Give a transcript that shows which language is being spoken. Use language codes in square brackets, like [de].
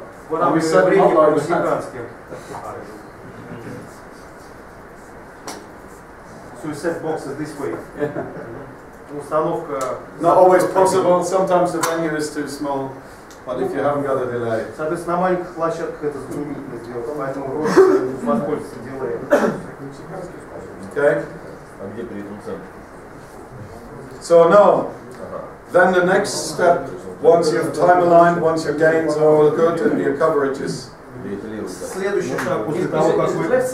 [ru] Выравнивание времени по-мексикански. [en] So you set boxes this way. [ru] Установка. [en] Not always possible. Sometimes the venue is too small. But if you haven't got a delay. Соответственно, на маленьких площадках это затруднительно сделать, поэтому просто воспользоваться дилеем. Okay. [ru] А где при этом центр? [en] So now, then the next step, once you've time aligned, once your gains are all good and your coverage is. [ru] Следующий шаг после того, как вы...